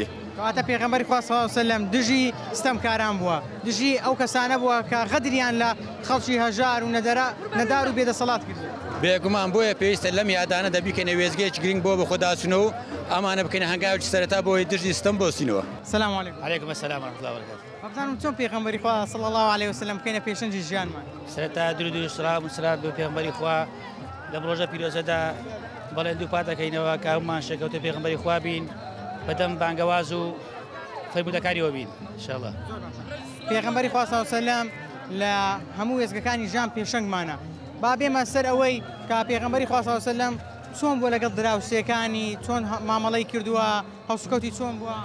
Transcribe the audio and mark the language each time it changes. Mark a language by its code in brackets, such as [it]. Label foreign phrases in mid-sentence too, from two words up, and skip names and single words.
[ckb] کەواتە پێغەمبەری خوا [ar] صلی الله عليه وسلم [ckb] دژی ستەمکاران بووە دژی ئەو کەسانە بووە کە غەدریان لە خەڵکی هەژار و نەدار و بێدەسەڵات کرد بێگومان بۆیە پێویستە لەم یادانە دەبیکەنە وێزگەیەکی گرنگ بۆ بەخۆداچنەوە و ئەمانە بکەینە هەنگاوێکی سەرەتا بۆی دژی ستەم بۆسینەوە [ar] سلام علیکم عليكم السلام ورحمة الله وبركاته [ckb] بزانم چۆن پێغەمبەری خوا [ar] صلی الله عليه وسلم [ckb] بکەینە پێشەنگی ژیانمان سەرەتا درود و سڵاو و سلام بۆ پێغەمبەری خوا لەم ڕۆژە پیرۆزەدا بەڵێن دوو پات دەکەینەوە کە هەمومان شەکەوتە پێغەمبەری خوا بین بەدەم بانگەواز و فەرمودەکاریەوە بین انشاءالله پێغەمبەری خوا [ar] صلی الله عليه وسلم [ckb] لە هەموو وێزگەکانی ژیان پێشەنگمانە با بێمە سەر ئەوەی کە پێغەمبەری خوا [ar] صلی الله عليه وسلم [ckb] چۆن بووە لەگەڵ دراوسێکانی چۆن مامەڵەی کردووە هەوسکەوتی چۆن بووە